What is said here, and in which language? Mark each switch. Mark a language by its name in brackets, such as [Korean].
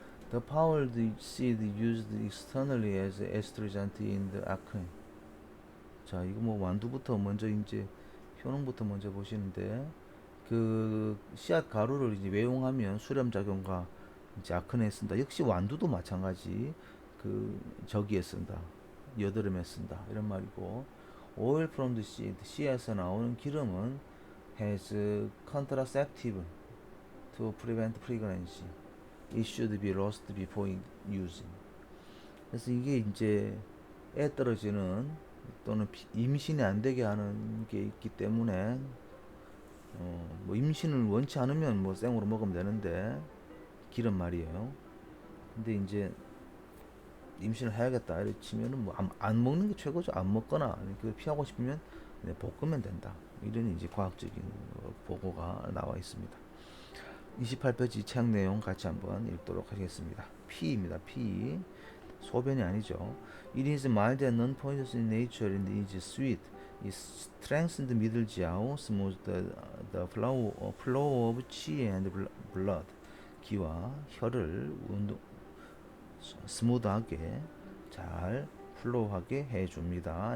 [English] The powdered seed used externally as astringent in the acne. [Korean] 자, 이거 뭐 완두부터 먼저 이제 효능부터 먼저 보시는데 그 씨앗 가루를 이제 외용하면 수렴 작용과 이제 아크네에 쓴다. 역시 완두도 마찬가지. 그 저기에 쓴다. 여드름에 쓴다. 이런 말이고. [English] Oil from the seed, [Korean] 씨앗에서 나오는 기름은 [English] has contraceptive to prevent pregnancy. It should be roasted before using. [Korean] 그래서 이게 이제 애 떨어지는 또는 임신이 안 되게 하는 게 있기 때문에 뭐 임신을 원치 않으면 뭐 생으로 먹으면 되는데 기름 말이에요. 근데 이제 임신을 해야겠다 이렇게 치면은 뭐 안 먹는 게 최고죠. 안 먹거나 그 피하고 싶으면 볶으면 된다. 이런 이제 과학적인 보고가 나와 있습니다. 28페이지 책 내용 같이 한번 읽도록 하겠습니다. P입니다. P. 소변이 아니죠. [English] It is mild and non-poisonous in nature and is sweet. It strengthens the middle jiao, smooths the flow of qi and blood. [Korean] 기와 혈을 스무드하게 잘 플로우하게 해줍니다.